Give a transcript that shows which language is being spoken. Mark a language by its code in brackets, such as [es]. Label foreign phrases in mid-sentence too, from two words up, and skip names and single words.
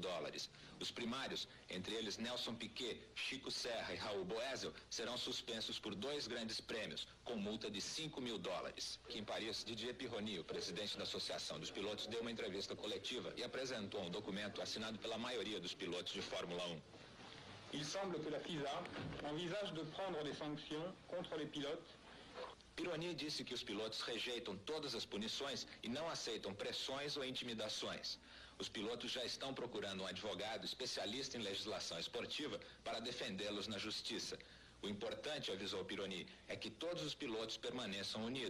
[pt] Os primários, entre eles Nelson Piquet, Chico Serra e Raul Boesel, serão suspensos por 2 grandes prêmios, com multa de $5 mil. Aqui em Paris, Didier Pironi, o presidente da Associação dos Pilotos, deu uma entrevista coletiva e apresentou um documento assinado pela maioria dos pilotos de Fórmula 1. [fr] Il semble que la FISA envisage de prendre des sanctions contre les pilotes. [pt] Pironi disse que os pilotos rejeitam todas as punições e não aceitam pressões ou intimidações. Os pilotos já estão procurando um advogado especialista em legislação esportiva para defendê-los na justiça. O importante, avisou Pironi, é que todos os pilotos permaneçam unidos.